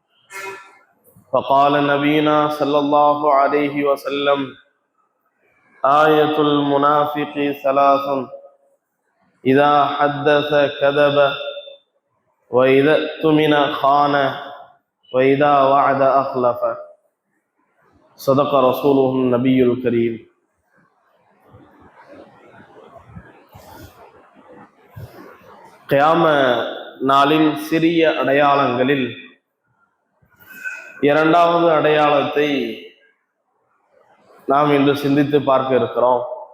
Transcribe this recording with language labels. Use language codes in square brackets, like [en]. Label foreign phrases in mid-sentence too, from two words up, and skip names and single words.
[ar] فقال نبينا صلى الله عليه وسلم: آية المنافق ثلاث: إذا حدث كذب، وإذا اؤتمن خان، وإذا وعد أخلف. صدق رسوله النبي الكريم. [ta] கியாம நாளின் சிறிய அடையாளங்களில் இரண்டாவது அடையாளத்தை நாம் இன்று சிந்தித்து பார்க்க இருக்கிறோம்.